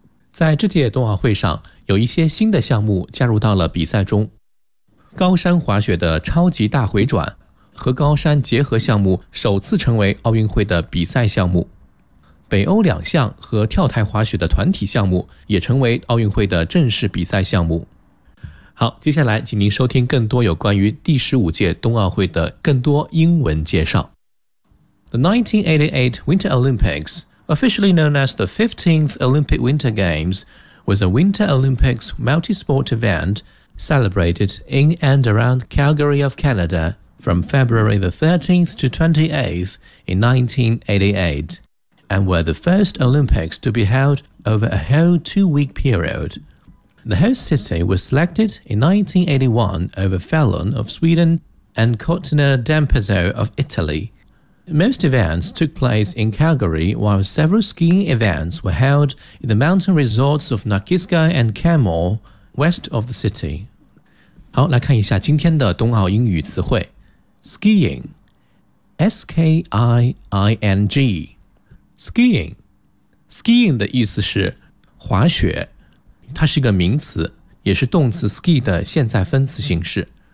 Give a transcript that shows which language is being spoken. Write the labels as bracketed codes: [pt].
[zh] 在这届冬奥会上，有一些新的项目加入到了比赛中，高山滑雪的超级大回转和高山结合项目首次成为奥运会的比赛项目，北欧两项和跳台滑雪的团体项目也成为奥运会的正式比赛项目。好，接下来请您收听更多有关于第15届冬奥会的更多英文介绍。 [en] The 1988 Winter Olympics, officially known as the 15th Olympic Winter Games, was a Winter Olympics multi-sport event celebrated in and around Calgary of Canada from February the 13th to 28th in 1988, and were the first Olympics to be held over a whole two-week period. The host city was selected in 1981 over Falun of Sweden and Cortina d'Ampezzo of Italy. Most events took place in Calgary, while several skiing events were held in the mountain resorts of Nakiskay and Canmore, west of the city. [zh] 好，来看一下今天的冬奥英语词汇。 [en] Skiing, S-K-I-I-N-G. [zh] Skiing, skiing 的意思是滑雪。它是一个名词，也是动词 ski 的现在分词形式。